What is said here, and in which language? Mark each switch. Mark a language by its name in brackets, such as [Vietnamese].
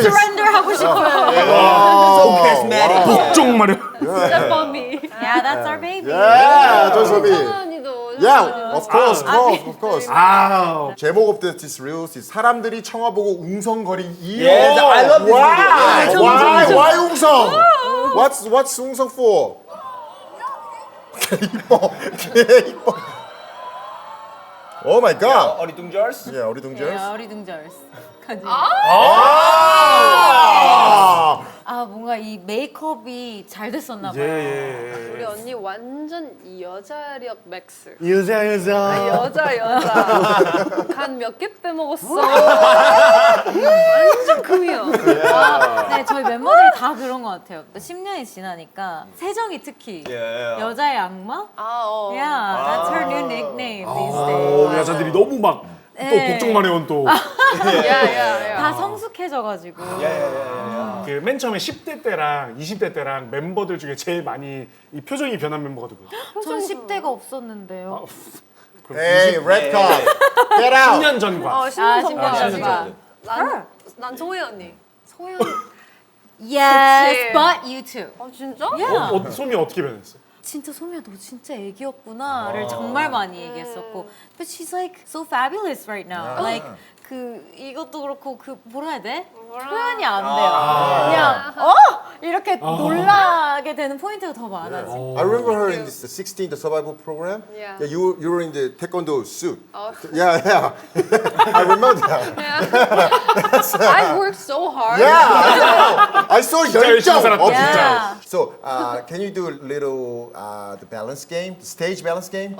[Korean] surrender 하고 싶어요. [English] So charismatic. [Korean] 복종 마렵. [English] Step on me. Yeah, that's our baby. Yeah, 전소미. [Korean] 언니도. [English] Yeah, of course. [Korean] 아. 제목 [English] of this reels is [Korean] 사람들이 청아 보고 웅성거린 이유. [English] Yes, I love this video. Why 웅성? What's 웅성 for? [Korean] 이뻐. 이뻐. [English] Oh my god. [Korean] 어리둥절스. Yeah, 어리둥절. Yeah, 어리둥절스. 아 뭔가 이 메이크업이 잘 됐었나 봐요. 예. 우리 언니 완전 여자력 맥스. 여자. 여자. 간 몇 개 빼먹었어. 완전 금이야. 네, 저희 멤버들이 다 그런 것 같아요. 10년이 지나니까 세정이 특히 여자의 악마? [English] Yeah, that's her new nickname these days. [Korean] 여자들이 너무 막 또 네. 복종 마려운 또. 야야야. 다 성숙해져가지고. 그 맨 처음에 10대 때랑 20대 때랑 멤버들 중에 제일 많이 이 표정이 변한 멤버가 누구예요? 전 10대가 없었는데요. [English] Hey, red card. Get out. [Korean] 10년 전과. 10년 10년 전과. 난 소혜 언니. 소혜 언니. [English] Yes, [Korean] 그치. [English] but you too. [Korean] 진짜? [English] Yeah. [Korean] 소미 어떻게 변했어? 진짜 소미야 너 진짜 애기였구나를 정말 많이 얘기했었고 [English] but she's like so fabulous right now like [Korean] 그 이것도 그렇고 그 뭐라 해야 돼? 표현이 안 돼요 그냥 이렇게 놀라게 되는 포인트가 더 많아지 [English] I remember her in the 16, the survival program. Yeah. You were in the taekwondo suit. Yeah. I remember that. I worked so hard. Yeah, I know. I saw [Korean] 열심히 열정. 살았다, 진짜. [English] So, can you do a little the balance game, the stage balance game?